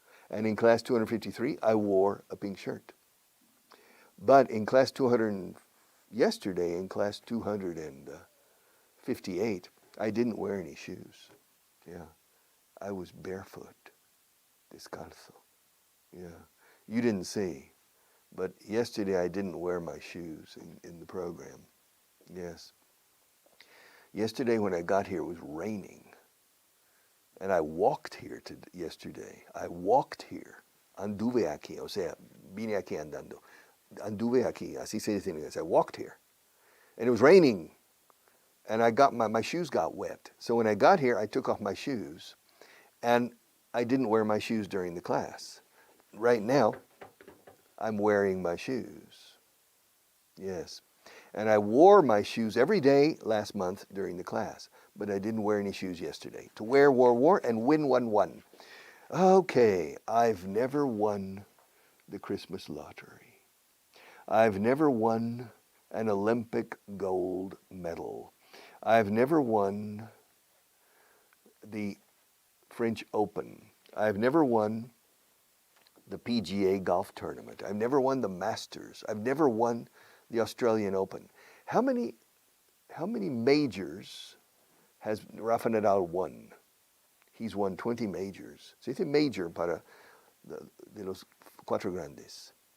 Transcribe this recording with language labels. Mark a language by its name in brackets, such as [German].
[English] And in class 253, I wore a pink shirt. But in class 200, yesterday, in class 258, I didn't wear any shoes. Yeah. I was barefoot. descalzo. Yeah, you didn't see, but yesterday I didn't wear my shoes in the program. Yes. Yesterday when I got here it was raining, and I walked here yesterday. I walked here. [Spanish] Anduve aquí, o sea, vine aquí andando. Anduve aquí, así se dice en inglés. [English] I walked here, and it was raining, and my shoes got wet. So when I got here, I took off my shoes, and I didn't wear my shoes during the class. Right now, I'm wearing my shoes. Yes. And I wore my shoes every day last month during the class, but I didn't wear any shoes yesterday. To wear, wore, and win, won. Okay, I've never won the Christmas lottery. I've never won an Olympic gold medal. I've never won the French Open. I've never won the PGA golf tournament. I've never won the Masters. I've never won the Australian Open. How many majors has Rafa Nadal won? He's won 20 majors. [Spanish] Se dice major para de los cuatro grandes.